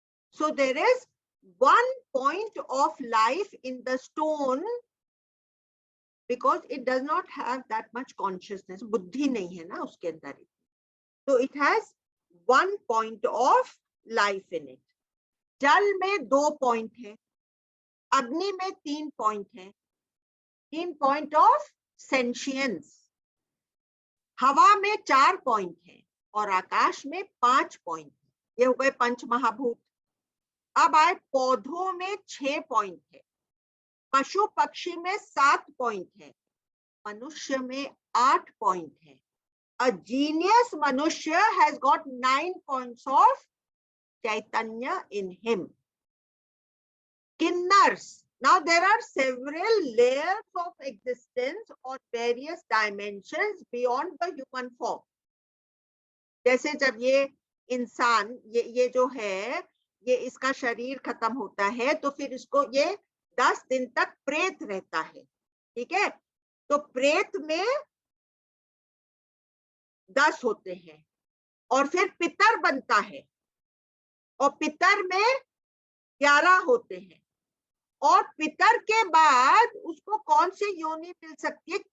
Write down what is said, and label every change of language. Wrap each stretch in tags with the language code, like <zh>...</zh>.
<en>So there is one point of life in the stone, because it does not have that much consciousness.</en> <hi>बुद्धि नहीं है ना उसके अंदर, तो</hi> <en>it has one point of life in it.</en> <hi>जल में 2 पॉइंट है, अग्नि में 3 पॉइंट है, 3</hi> <en>Point of sentience.</en> <hi>हवा में 4 पॉइंट है और आकाश में 5 पॉइंट है। ये हो गए पंच महाभूत। अब आए पौधों में 6 पॉइंट है, पशु पक्षी में 7 पॉइंट है, मनुष्य में 8 पॉइंट है।</hi> <en>A genius Manusha has got 9 points of Chaitanya in him. Kinnars. Now there are several layers of existence or various dimensions beyond the human form.</en> <hi>जैसे जब ये इंसान ये जो है, ये इसका शरीर खत्म होता है, तो फिर इसको ये 10 दिन तक प्रेत रहता है। ठीक है, तो प्रेत में 10 होते हैं और फिर पितर बनता है, और पितर में 11 होते हैं, और पितर के बाद उसको कौन सी योनि मिल सकती है?</hi>